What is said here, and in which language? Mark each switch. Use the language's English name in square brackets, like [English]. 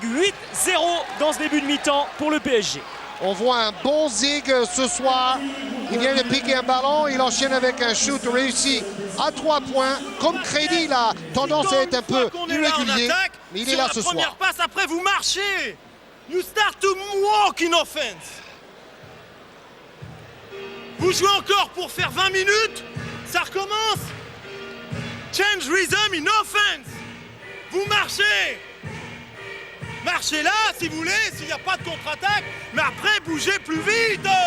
[French] 8-0 dans ce début de mi-temps pour le PSG. On voit un bon Zig ce soir. Il vient de piquer un ballon, il enchaîne avec un shoot réussi à 3 points. Comme Crédit, il a tendance à être un peu irrégulier, mais il est là ce soir. Première passe, après vous marchez. [English] You start to walk in offense. [French] Vous jouez encore pour faire 20 minutes. Ça recommence. [English] Change rhythm in offense. [French] Vous marchez. Marchez là si vous voulez, s'il n'y a pas de contre-attaque. Mais après, bougez plus vite.